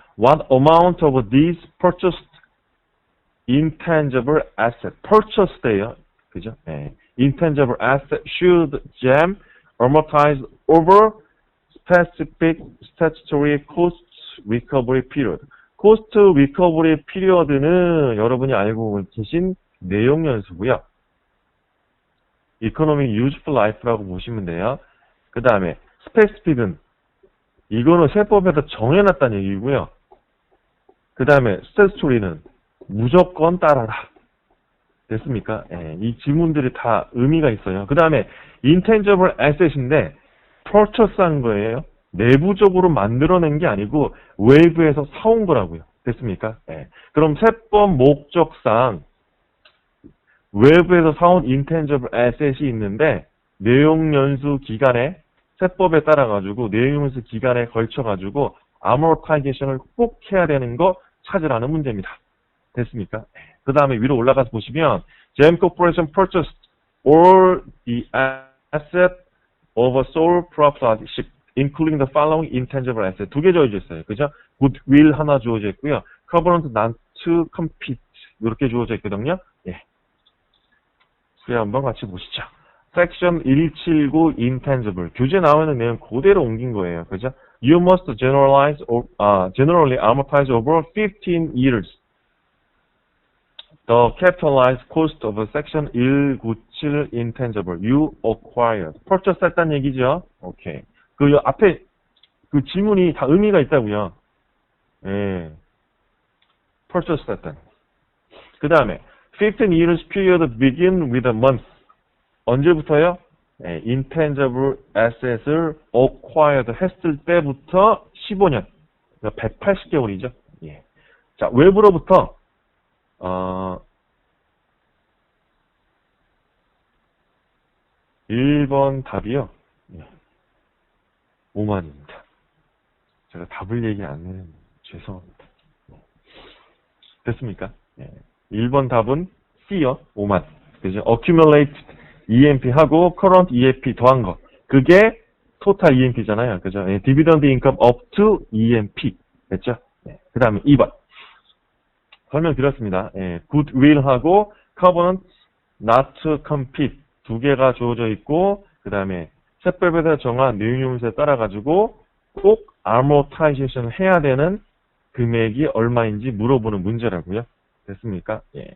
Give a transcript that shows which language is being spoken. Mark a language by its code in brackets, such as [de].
[en] What amount of these purchased intangible asset. [ko] purchased예요. 그죠? 예. [en] intangible asset should GEM amortize over specific statutory cost recovery period. [ko] cost recovery period는 여러분이 알고 계신 내용 연수고요. economic useful life라고 보시면 돼요. 그 다음에 specific은 이거는 세법에서 정해놨다는 얘기고요. 그 다음에 statutory는 무조건 따라라. 됐습니까? 예, 이 지문들이 다 의미가 있어요. 그 다음에 intangible asset인데 purchase한 거예요. 내부적으로 만들어낸 게 아니고 외부에서 사온 거라고요. 됐습니까? 예. 그럼 세법 목적상 외부에서 사온 intangible asset이 있는데 내용 연수 기간에 세법에 따라 가지고 내용 연수 기간에 걸쳐 가지고 amortization을 꼭 해야 되는 거 찾으라는 문제입니다. 됐습니까? 그 다음에 위로 올라가서 보시면 [en] GEM Corporation purchased all the asset of a sole proprietorship, including the following intangible asset. [ko] 두 개 주어져 있어요. 그죠? goodwill 하나 주어져 있고요. [en] covenant not to compete [ko] 이렇게 주어져 있거든요. 예. 그래 한번 같이 보시죠. Section 179 intangible. 교재 나오는 내용 그대로 옮긴 거예요. 그죠? [en] You must generally amortize over 15 years. The capitalized cost of section 197 intangible you acquired. [ko] purchase 했다는 얘기죠. 오케이. 그 앞에 그 지문이 다 의미가 있다고요. 예. purchase 했다. 그 다음에 [en] 15 years period begin with a month. [ko] 언제부터요? 예, intangible asset을 acquired 했을 때부터 15년. 그러니까 180개월이죠. 예. 자, 외부로부터 1번 답이요. 5만입니다. 제가 답을 얘기 안 해요. 죄송합니다. 됐습니까? 1번 답은 C요. 5만. 그죠? accumulate EMP 하고 current EMP 더한 거. 그게 total EMP잖아요. 그죠? [en] dividend income up to EMP. [ko] 됐죠? 그 다음에 2번. 설명드렸습니다. goodwill하고 covenant not to compete 두 개가 주어져 있고 그 다음에 세법에서 정한 내용용수에 따라 가지고 꼭 amortization을 해야 되는 금액이 얼마인지 물어보는 문제라고요. 됐습니까? 예.